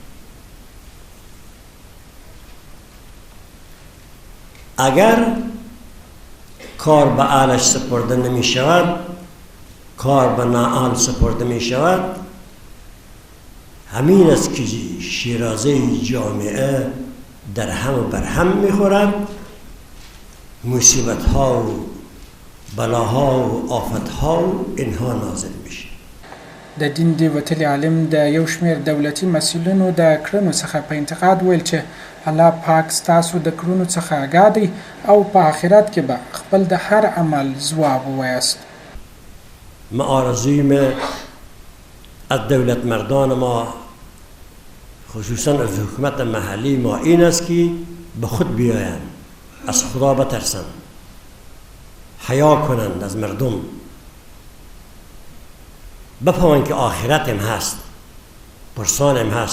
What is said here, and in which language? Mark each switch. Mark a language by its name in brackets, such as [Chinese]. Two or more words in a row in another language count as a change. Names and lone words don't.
[Persian] اگر کار به اهلش سپرده نمی شود، کار به نااهل سپرده می شود، همین است که شیرازه جامعه در هم و بر هم می خورد، مصیبت ها و بلاها و آفت ها و اینها نازل میشه. [Pashto] د دین دی وتلی عالم د یو شمېر دولتي مسؤلینو د کړنو څخه په انتقاد ویل چې الله پاک ستاسو د کړنو څخه آګاه دی او په آخرت کې به خپل د هر عمل ځواب ووایاست. [Persian] ما آرزویم از دولت مردان ما خصوصا از حکومت محلی ما این است که به خود بیایند، از خدا بترسند، حیا کنند از مردم، بفهمند که آخرت هم هست، پرسان هم هست.